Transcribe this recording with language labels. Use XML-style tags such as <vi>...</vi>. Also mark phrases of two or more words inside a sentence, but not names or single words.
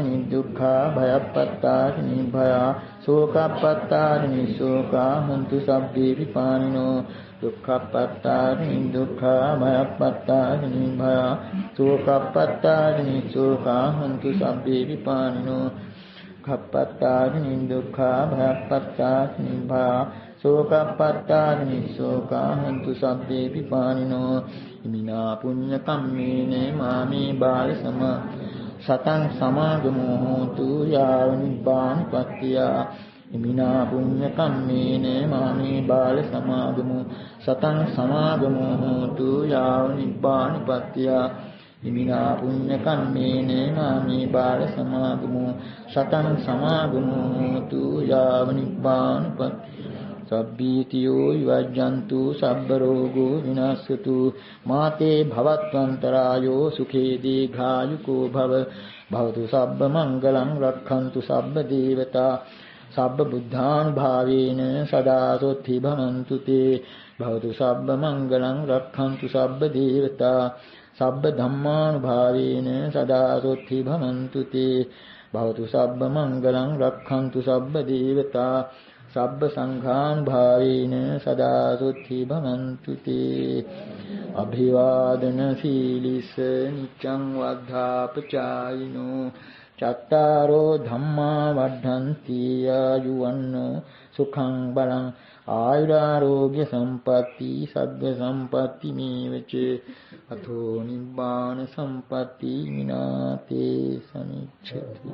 <pi>නිදුක්ඛා භයප්පත්තාති නිභයා සෝකප්පත්තාති නිසෝකා හොන්තු සබ්බේ විපානිනෝ දුක්ඛප්පත්තාති නිදුක්ඛා භයප්පත්තාති නිභයා සෝකප්පත්තාති නිසෝකා හොන්තු සබ්බේ විපානිනෝ දුක්ඛප්පත්තාති නිදුක්ඛා භයප්පත්තාති නිභයා සෝකප්පත්තාති නිසෝකා හොන්තු සබ්බේ විපානිනෝ ඉමිනා පුඤ්ඤ කම්මේන මාමේ බාල සම සතං සමාගමෝ හෝතු යාව නිබ්බානපත්තිය ඉමිනා පුඤ්ඤ කම්මේන මාමේ බාල සමාගමෝ සතං සමාගමෝ හෝතු යාව නිබ්බානපත්තිය ඉමිනා පුඤ්ඤ කම්මේන මාමේ බාල සමාගමෝ සතං සමාගමෝ හෝතු යාව නිබ්බානපත්තිය සබ්බීතියෝ විවජ්ජන්තු සබ්බ රෝගෝ විනාශතු මාතේ භවත්වන්තරායෝ සුඛේ දීඝායුකෝ භව භවතු සබ්බ මංගලං රක්ඛන්තු සබ්බ දේවතා සබ්බ බුද්ධානුභාවේන සදා සොත්ති භවන්තු තේ භවතු සබ්බ මංගලං රක්ඛන්තු සබ්බ දේවතා සබ්බ ධම්මානුභාවේන සදා සොත්ති භවන්තු තේ භවතු සබ්බ මංගලං රක්ඛන්තු සබ්බ දේවතා සබ්බ සංඝානුභාවේන සදා සොත්ති භවන්තු තේ අභිවාදන සීලිස නිච්ඡං වද්ධාපචායිනෝ චත්තාරෝ ධම්මා වඩ්ඩන්ති ආයුවන්නෝ සුඛං බලං ආයුරාෝග්‍ය සම්පatti සග්ග සම්පatti මේවච අතෝ නිබ්බාන සම්පatti විනාතේ සමිච්ඡති.</pi>